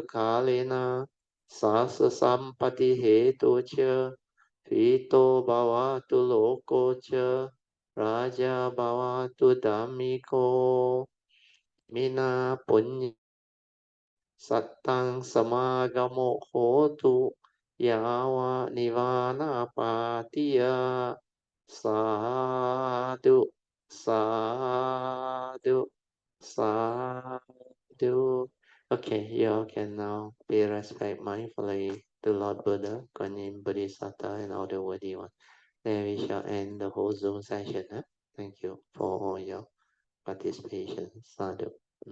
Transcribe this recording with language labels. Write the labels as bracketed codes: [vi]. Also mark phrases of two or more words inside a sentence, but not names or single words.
[pi] kalena sasa sampati hetu cha hito bhavatu loko cha raja bhavatu dhammiko mina punya sattang samagamo hotu yawa nivana patiya sadhu sadhu sadhu. [en] Okay, you all can now pay respect mindfully to Lord Buddha, Kuan Yin, Bodhisattva, and all the worthy ones. Then we shall end the whole Zoom session. Thank you for all your participation. Sadhu.